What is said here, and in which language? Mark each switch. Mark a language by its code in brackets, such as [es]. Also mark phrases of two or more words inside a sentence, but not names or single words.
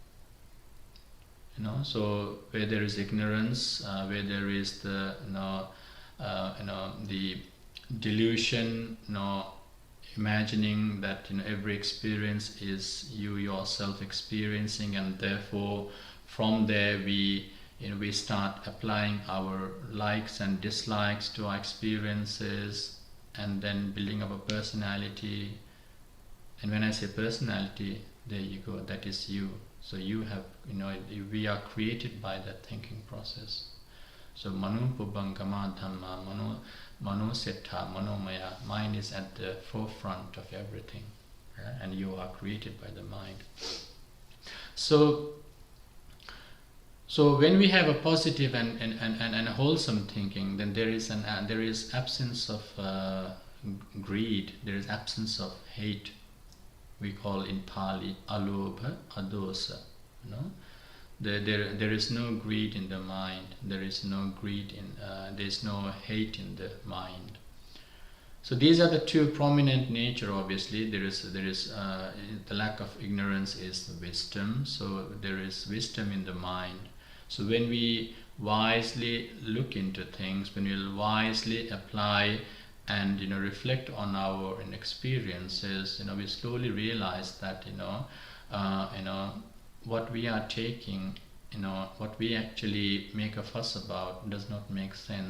[en] So where there is ignorance, where there is the the delusion, imagining that every experience is you yourself experiencing, and therefore from there we start applying our likes and dislikes to our experiences, and then building up a personality. And when I say personality, there you go, that is you. So you have, we are created by that thinking process. [pi] So manu pubbangama dhamma, mano setta manomaya, [en] mind is at the forefront of everything, and you are created by the mind. So when we have a positive and a wholesome thinking, then there is absence of greed, there is absence of hate. We call in Pali [pi] alobha adosa. [en] There is no greed in the mind. There is no greed in. There is no hate in the mind. So these are the two prominent nature. Obviously, there is the lack of ignorance is the wisdom. So there is wisdom in the mind. So when we wisely look into things, when we wisely apply and reflect on our experiences, we slowly realize that what we are taking, what we actually make a fuss about does not make sense.